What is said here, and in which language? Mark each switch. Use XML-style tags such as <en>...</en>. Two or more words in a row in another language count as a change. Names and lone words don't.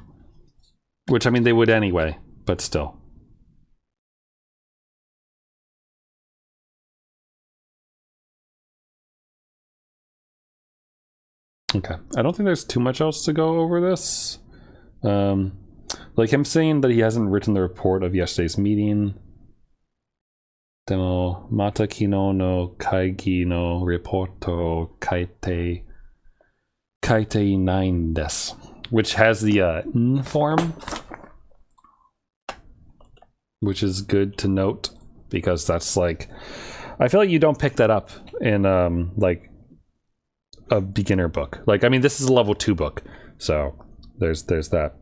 <en>Which I mean they would anyway, but still. Okay, I don't think there's too much else to go over this. Like him saying that he hasn't written the report of yesterday's meeting.</en> <ja>でもまた昨日の会議のレポート書いてないんです,</ja> <en>which has the n form, which is good to note because that's like, I feel like you don't pick that up in like a beginner book. Like, I mean, this is a level 2 book, so there's that.</en>